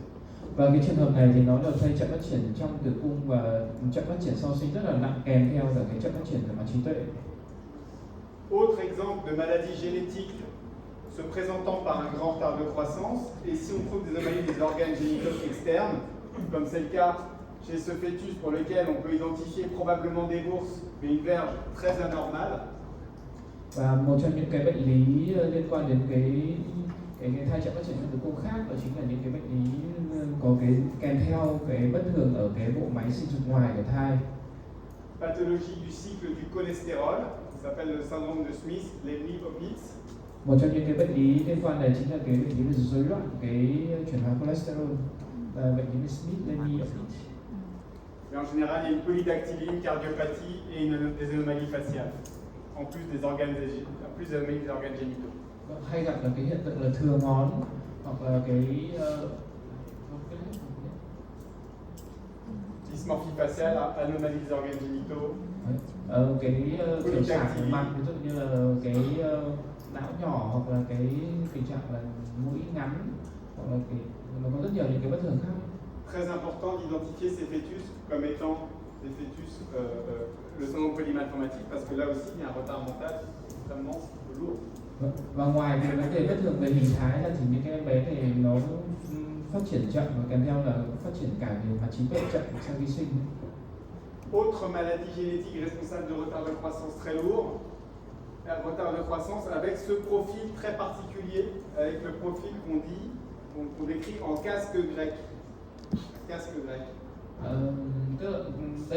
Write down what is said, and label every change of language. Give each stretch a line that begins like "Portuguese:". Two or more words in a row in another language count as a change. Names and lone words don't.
Vietnamese: Và cái trường hợp này thì nó là thai chậm phát triển trong tử cung và chậm phát triển sau sinh rất là nặng kèm theo cả cái chậm phát triển về mặt trí tuệ.
French: Autre exemple de maladie génétique se présentant par un grand retard de croissance, et si on trouve des anomalies des organes génitaux externes, comme c'est le cas chez ce fœtus pour lequel on peut identifier probablement des bourses, mais une verge très anormale.
Vietnamese: Và một trong những cái bệnh lý liên quan đến cái thai chậm phát triển trong tử cung khác đó chính là những cái bệnh lý có cái kèm theo cái bất thường ở cái bộ máy sinh dục ngoài của thai.
French: Pathologie du cycle du cholestérol, qui s'appelle le syndrome de Smith-Lemli-Opitz.
Vietnamese: Một trong những cái bệnh lý liên quan này chính là cái bệnh lý về rối loạn cái chuyển hóa cholesterol, bệnh lý về Smith-Lemli-Opitz.
French: Mais en général, il y a une polydactylie, une cardiopathie et des anomalies faciales, en plus des anomalies des organes génitaux.
Vietnamese: Hay gặp là cái hiện tượng là thừa ngón hoặc là cái
French: Dysmorphie faciale, anomalie des organes génitaux.
Vietnamese: cái kiểu sạc mặt, ví dụ như là cái não nhỏ hoặc là cái tình trạng là mũi ngắn hoặc là nó có rất nhiều những cái bất thường khác.
French: Très important d'identifier ces fœtus comme étant des fœtus, le syndrome polymalformatique, parce que là aussi il y a un retard mental extrêmement lourd.
Vietnamese: Và ngoài cái vấn đề bất thường về hình thái ra thì những cái em bé này nó phát triển chậm và kèm theo là phát triển cả về mặt trí tuệ chậm sau khi sinh.
French: Autre maladie génétique responsable de retard de croissance très lourd, un retard de croissance avec ce profil très particulier, avec le profil qu'on décrit en casque grec. Casque grec.
Vietnamese: Tức là